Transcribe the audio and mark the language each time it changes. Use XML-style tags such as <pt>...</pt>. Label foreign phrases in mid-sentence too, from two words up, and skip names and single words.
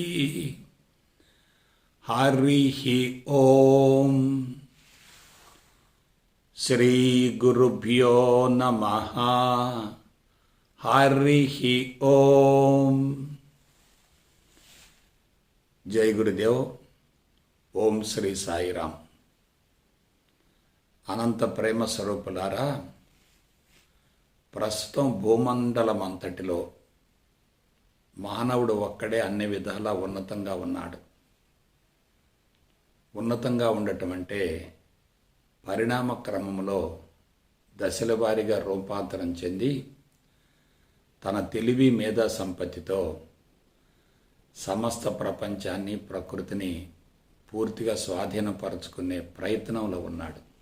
<sa>हरिः ॐ। श्री गुरुभ्यो नमः। हरिः ॐ। जय गुरुदेव।</sa> <te>ఓం శ్రీ సాయిరామ్. అనంత ప్రేమ స్వరూపులారా, ప్రస్తుతం భూమండలం అంతటిలో మానవుడు ఒక్కడే అన్ని విధాలా ఉన్నతంగా ఉన్నాడు. ఉన్నతంగా ఉండటం అంటే పరిణామ క్రమంలో దశల వారీగా రూపాంతరం చెంది తన తెలివి మేధా సంపత్తితో సమస్త ప్రపంచాన్ని ప్రకృతిని పూర్తిగా స్వాధీనపరచుకునే ప్రయత్నంలో ఉన్నాడు.</te>